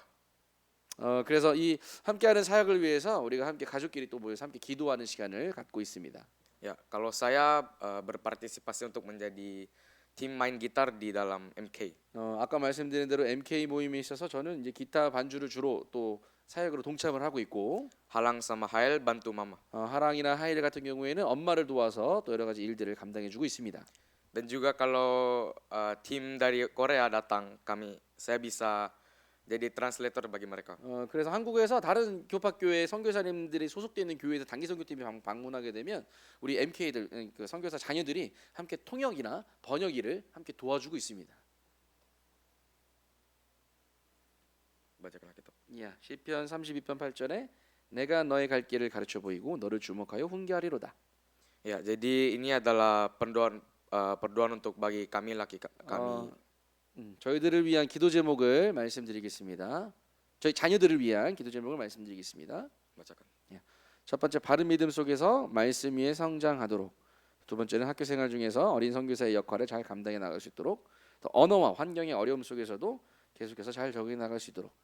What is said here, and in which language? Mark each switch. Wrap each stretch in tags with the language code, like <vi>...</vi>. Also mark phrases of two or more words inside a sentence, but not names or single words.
<ko>그래서 이 함께하는 사역을 위해서 우리가 함께 가족끼리 또 모여서 함께 기도하는 시간을 갖고 있습니다.</ko> <id>Ya, kalau saya berpartisipasi untuk menjadi tim main gitar di dalam MK.</id> <ko>아까 말씀드린 대로 MK 모임에 있어서 저는 이제 기타 반주를 주로 또 사역으로 동참을 하고 있고</ko> <id>Halang sama Hael bantu mama.</id> <ko>하랑이나 하일 같은 경우에는 엄마를 도와서 또 여러 가지 일들을 감당해주고 있습니다.</ko> <id>Dan juga kalau tim dari Korea datang, saya bisa jadi translator bagi mereka.</id> <ko>그래서 한국에서 다른 교파교회 선교사님들이 소속되어 있는 교회에서 단기 선교팀이 방문하게 되면 우리 MK들 그 선교사 자녀들이 함께 통역이나 번역 일을 함께 도와주고 있습니다.</ko> <id>Bacakan kita.</id> <ko>야, 시편 32편 8절에 내가 너의 갈 길을 가르쳐 보이고 너를 주목하여 훈계하리로다.</ko> <id>Ya, jadi ini adalah perdoan untuk bagi kami kami.</id> <ko>저희들을 위한 기도 제목을 말씀드리겠습니다. 저희 자녀들을 위한 기도 제목을 말씀드리겠습니다.</ko> <id>Bacakan.</id> <ko>첫 번째 바른 믿음 속에서 말씀 위에 성장하도록. 두 번째는 학교 생활 중에서 어린 선교사의 역할을 잘 감당해 나갈 수 있도록. 또 언어와 환경의 어려움 속에서도 계속해서 잘 적응해 나갈 수 있도록.</ko>